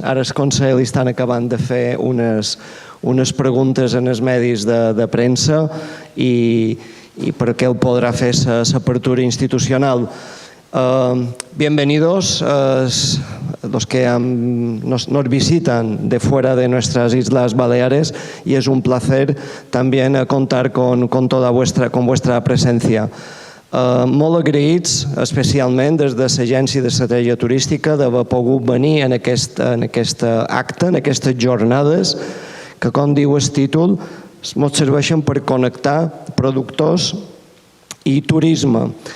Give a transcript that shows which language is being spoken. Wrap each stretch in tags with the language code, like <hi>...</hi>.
<ca>Ara el Consell estan acabant de fer unes preguntes en els medis de premsa i perquè</ca> <es>él podrá</es> <ca>fer l'apertura institucional.</ca> <es>Bienvenidos los que nos visitan de fuera de nuestras Islas Baleares y es un placer también contar con vuestra presencia.</es> <ca>Molt agraïts, especialment des de l'Agència d'Estratègia Turística, d'haver pogut venir en aquest acte, en aquestes jornades, que, com diu el títol, ens serveixen per connectar productors i turisme.</ca>